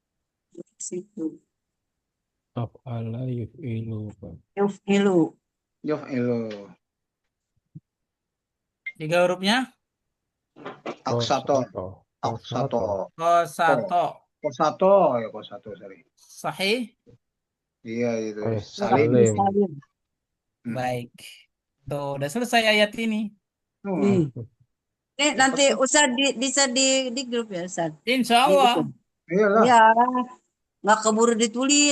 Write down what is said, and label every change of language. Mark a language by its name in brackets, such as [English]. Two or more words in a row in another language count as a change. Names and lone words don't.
[Arabic] Af'ala yuf'ilu. Yuf'ilu. [Indonesian] tiga hurufnya [Arabic] Aksato. Kosato. Aksato. kosato. Kosato. Ya kosato, [Indonesian] sorry. Sahih. Iya itu. Salim. Salim. Baik. Tuh, udah selesai ayat ini. Ini nanti Ustaz bisa di grup ya Ustaz. [Arabic] Insya Allah. [Indonesian] Iyalah. Ya, nggak keburu ditulis.